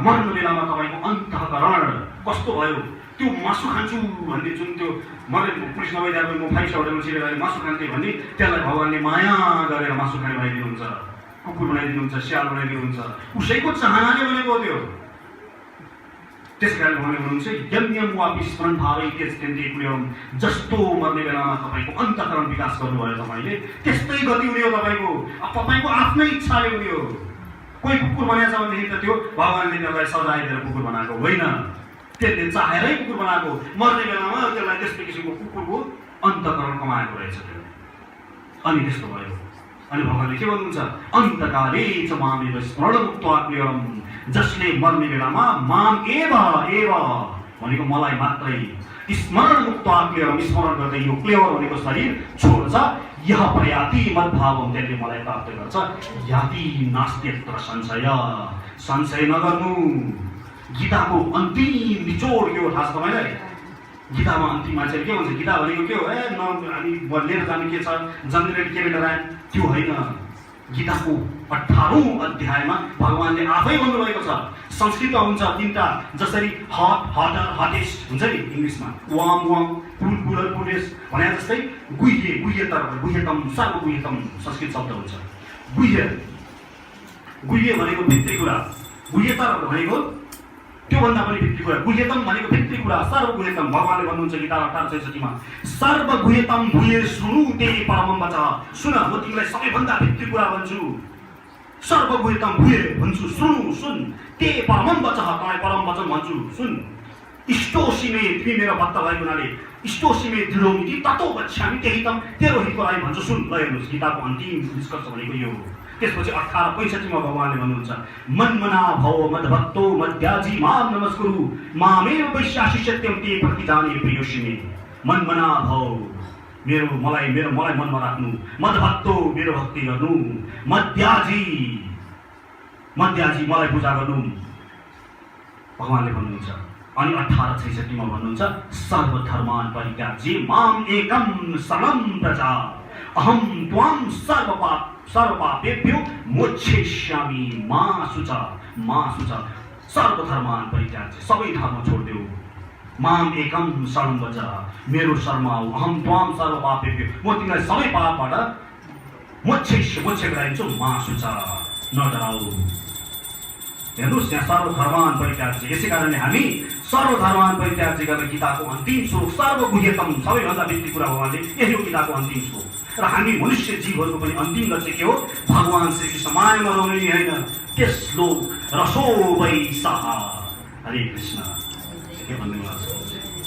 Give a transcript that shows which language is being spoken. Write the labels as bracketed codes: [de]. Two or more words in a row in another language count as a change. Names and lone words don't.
[ne] मर्नु बेलामा तपाईँको अन्तःकरण कस्तो भयो? त्यो मासु खान्छु भन्ने जुन त्यो मरे पुलिस नभइदिएको म 5 स्टार होटलमा छिरेर मासु खान्थेँ भन्ने, त्यसलाई भगवानले माया गरेर मासु खाने बनाइदिनुहुन्छ, कुकुर बनाइदिनुहुन्छ, स्याल बनाइदिनुहुन्छ, उसैको चाहनाले बनेको हो त्यो। त्यसै कारण भगवानले भन्नुहुन्छ [sa] यम यम वापि स्मरण भावै त्यस्त्यन्ते केवलम, [ne] जस्तो मर्ने बेलामा तपाईँको अन्तःकरण विकास गर्नुभयो तपाईँले, त्यस्तै गति हुने हो तपाईँको। तपाईँको आफ्नै इच्छाले हुने हो। कोही कुकुर बनाएछ भनेदेखि त त्यो भगवानले त्यसलाई सजाइदिएर कुकुर बनाएको होइन, त्यसले चाहेरै कुकुर बनाएको। मर्ने बेलामा त्यसलाई त्यस्तै किसिमको कुकुरको अन्तःकरण कमाएको रहेछ त्यो, अनि त्यस्तो भयो। अनि भगवानले के भन्नुहुन्छ [sa] अन्तकाले च मामेव स्मरण मुक्त्वा केवलम, [ne] जसले मर्ने बेलामा [sa] माम एव एव [ne] भनेको मलाई मात्रै [sa] स्मरण मुक्त्वा केवलम, [ne] स्मरण गर्दै यो क्लेवर भनेको शरीर छोड्छ, [sa] यह प्रयाति मद्भावम, [ne] त्यसले मलाई प्राप्त गर्छ, [sa] याति नास्त्यत्र संशय, [ne] संशय नगर्नु। गीताको अन्तिम निचोड के हो थाहा छ तपाईँलाई? गीतामा अन्तिममा चाहिँ के भन्छ? गीता भनेको के हो? हामी लिएर जाने के छ, जन्मेर के डराए त्यो होइन। गीताको 18औं अध्यायमा भगवानले आफै भन्नुभएको छ। संस्कृतमा हुन्छ तीनटा, जसरी [en] hot hotter hottest [ne] हुन्छ नि इङ्ग्लिसमा, वाम वाम पुल पुलर पुलेस भने जस्तै [sa] गुह्य गुह्यतर गुह्यतम सर्वगुह्यतम [ne] संस्कृत शब्द हुन्छ। गुह्य गुह्य भनेको भित्री कुरा, गुह्यतर भनेको त्योभन्दा पनि भित्री कुरा गुह्यतम भनेको भित्री कुरा सर्वगुह्यतम भगवानले भन्नुहुन्छ गीता 18:66 मा [sa] सर्वगुह्यतम भूये शृणु ते परमं वचः [ne] सुन म तिमीलाई सबैभन्दा भित्री कुरा भन्छु [sa] सर्वगुह्यतम भूये [ne] भन्छु शृणु सुन [sa] ते परमं वचः [ne] तँलाई परम वचन भन्छु सुन इष्टोसिमे तिमी मेरो भक्त भएको हुनाले [sa] इष्टोसिमे दृढोमिति ततो गच्छामि [ne] त्यही त तेरो हितको लागि भन्छु सुन ल हेर्नुहोस् गीताको अन्तिम निष्कर्ष भनेको यो हो। त्यसपछि 18:65 मा भगवानले भन्नुहुन्छ [sa] मन्मना भव मद्भक्तो मद्याजी मां नमस्कुरु मामेव वैश्यासि सत्यं ते प्रतिजाने प्रियोसिमे मन्मना भव [ne] मेरो मलाई मनमा राख्नु [sa] मद्भक्तो [ne] मेरो भक्ति गर्नु [sa] मद्याजी [ne] मलाई पूजा गर्नु भगवानले भन्नुहुन्छ। अनि 18:66 मा भन्नुहुन्छ [sa] सर्वधर्मान् परित्याज्य माम एकं शरणं व्रज अहं त्वां सर्वपापेभ्यो मोक्षयिष्यामि मा शुच सर्वधर्मान् परित्याज्य [ne] सबै धर्म छोड्देऊ [sa] माम एकं शरणं व्रज [ne] मेरो शरण आऊ [sa] अहं त्वां सर्वपापेभ्यो [ne] म तिमीलाई सबै पापबाट मोक्ष गराइदिन्छु [sa] मा शुच नडराऊ। [ne] हेर्नुहोस् यहाँ [sa] सर्वधर्मान् परित्याज्य [ne] यसै कारणले हामी [sa] सर्वधर्मान् परित्याज्य [ne] गरेर गीताको अन्तिम श्लोक सर्वगुह्यतम सबैभन्दा भित्री कुरा भगवानले यही हो गीताको अन्तिम श्लोक र हामी मनुष्य जीवहरूको पनि अन्तिम लक्ष्य के हो भगवान श्रीकृष्ण मायामा रमाउने होइन त्यस श्लोक [sa] रसो वै सः [ne] हरे कृष्ण के भन्नु